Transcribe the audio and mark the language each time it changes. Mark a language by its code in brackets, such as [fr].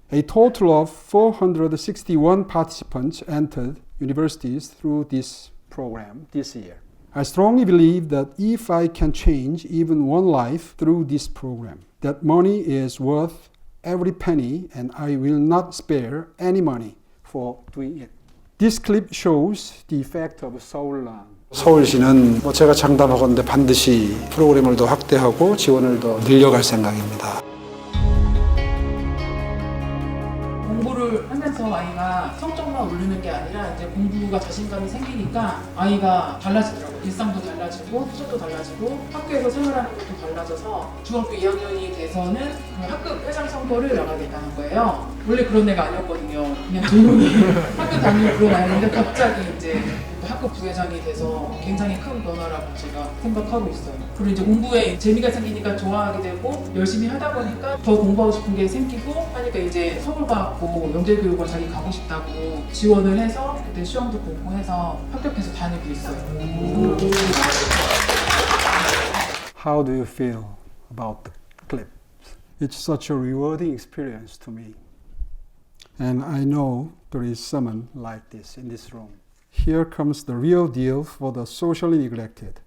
[en] A total of 461 participants entered universities through this program this year. I strongly believe that if I can change even one life through this program, that money is worth every penny and I will not spare any money for doing it. This clip shows the effect of Seoul Learn. [ko] 서울시는 제가 장담하건대 반드시 프로그램을 더 확대하고 지원을 더 늘려갈 생각입니다. 공부를 하면서 한다고 아이가 성적만 오르는 게 아니라 이제 공부가 자신감이 생기니까 아이가 달라지더라고요. 일상도 달라지고 성적도 달라지고 학교에서 생활하는 것도 달라져서 중학교 2학년이 돼서는 그 학급 회장 선거를 나가게 됐다는 거예요. 원래 그런 애가 아니었거든요. 그냥 조용히 학교 다니고 그런 아이인데 갑자기 이제 학급 부회장이 돼서 굉장히 큰 변화라고 제가 생각하고 있어요. 그리고 이제 공부에 재미가 생기니까 좋아하게 되고 열심히 하다 보니까 더 공부하고 싶은 게 생기고 하니까 이제 서울과학고 영재교육을 자기 가고 싶다고 지원을 해서 그때 시험도 보고 해서 합격해서 다니고 있어요. [en] How do you feel about the clip? It's such a rewarding experience to me. And I know there is someone like this in this room. Here comes the real deal for the socially neglected.